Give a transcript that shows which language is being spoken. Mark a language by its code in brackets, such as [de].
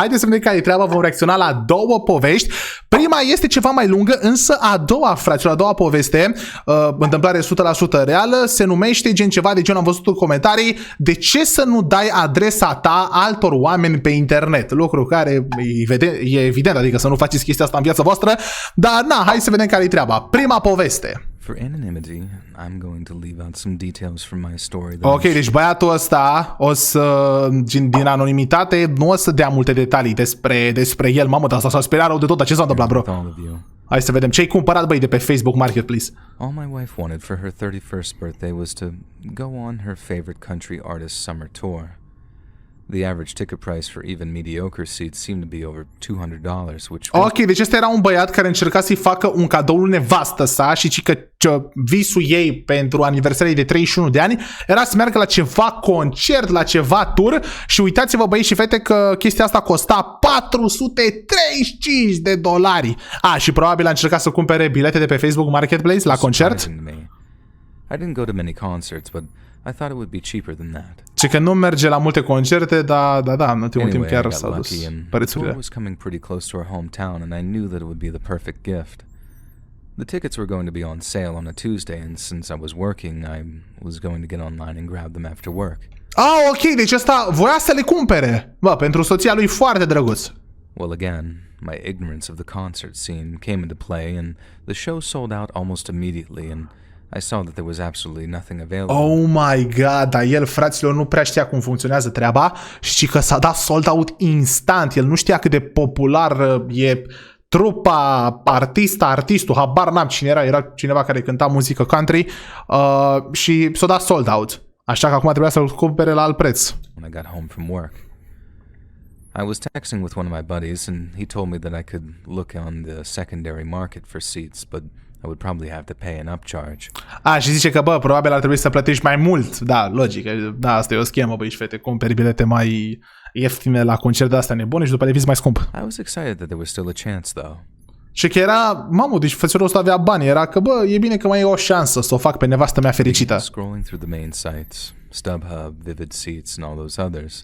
[ro] Haideți să vedem care e treaba, vom reacționa la două povești. Prima este ceva mai lungă, însă a doua, fraților, a doua poveste, întâmplare 100% reală, se numește gen ceva de genul, am văzut în comentarii, de ce să nu dai adresa ta altor oameni pe internet? Lucru care e evident, adică să nu faceți chestia asta în viața voastră, dar na, hai să vedem care e treaba. Prima poveste. [en] For anonymity, I'm going to leave out some details from my story. [ro] Ok, deci băiatul ăsta o să, din anonimitate, nu o să dea multe detalii despre el. Mamă, dar s-a speriat rău de tot. Ce s-a întâmplat, bro? Hai să vedem. Ce-ai cumpărat, băi, de pe Facebook Marketplace? [en] All my wife wanted for her 31st birthday was to go on her favorite country artist summer tour. The average ticket price for even mediocre seats seemed to be over $200, which... [ro] Ok, deci ăsta era un băiat care încerca să-i facă un cadou lui nevastă sa și ci că visul ei pentru aniversarea de 31 de ani era să meargă la ceva concert, la ceva tour și uitați-vă, băieți și fete, că chestia asta costa $435. Și probabil a încercat să cumpere bilete de pe Facebook Marketplace la concert. [en] I didn't go to many concerts, but I thought it would be cheaper than that. [ro] Ce că nu merge la multe concerte, da, în ultimul timp chiar s-a dus prețurile. [en] The tour was coming pretty close to our hometown and I knew that it would be the perfect gift. The tickets were going to be on sale on a Tuesday and since I was working, I was going to get online and grab them after work. [ro] Ok, deci ăsta voia să le cumpere. Bă, pentru soția lui foarte drăguț. [en] Well, again, my ignorance of the concert scene came into play and the show sold out almost immediately and I saw that there was absolutely nothing available. [ro] Oh my god, dar el, fraților, nu prea știa cum funcționează treaba și că s-a dat sold out instant. El nu știa cât de popular e trupa, artistul, habar n-am cine era cineva care cânta muzică country și s-a dat sold out. Așa că acum trebuia să-l cumpere la alt preț. [en] When I got home from work, I was texting with one of my buddies and he told me that I could look on the secondary market for seats, but I would probably have to pay an upcharge. [ro] Și zice că, bă, probabil ar trebui să plătești mai mult. Da, logic. Da, asta e o schemă, băi și fete. Cumperi bilete mai ieftine la concerte astea nebune și după le vizi mai scump. [en] I was excited that there was still a chance, though. [ro] Și că era, mamă, deci fățărul ăsta avea bani. Era că, bă, e bine că mai e o șansă să o fac pe nevastă mea fericită. [en] Scrolling through the main sites, StubHub, Vivid Seats and all those others.